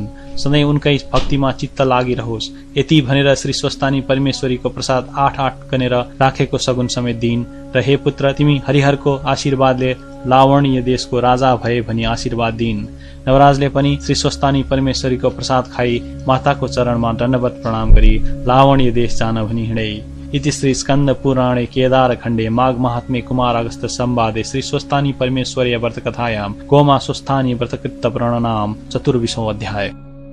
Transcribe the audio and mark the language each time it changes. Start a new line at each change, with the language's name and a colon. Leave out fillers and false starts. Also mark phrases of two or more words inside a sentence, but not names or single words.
Nepali: सधैँ उनकै भक्तिमा चित्त लागिरहोस्। यति भनेर श्री स्वस्तानी परमेश्वरीको प्रसाद 8 गनेर राखेको सगुन समेत दिइन्। र हे पुत्र, तिमी हरिहरको आशीर्वादले लावण्य देशको राजा भए भनी आशीर्वाद दिइन्। नवराजले पनि श्री स्वस्तानी परमेश्वरीको प्रसाद खाई माताको चरणमा दण्डवत प्रणाम गरी लावण्य देश जान भनी हिँडे।
Sanskrit: इति श्री स्कंद पुराणे केदार खण्डे माघ महात्म्ये कुमार अगस्त संवादे श्री स्वस्तानी परमेश्वरी व्रत कथायां गोमा स्वस्थानी व्रतकृत वर्णनाम 24 अध्याय।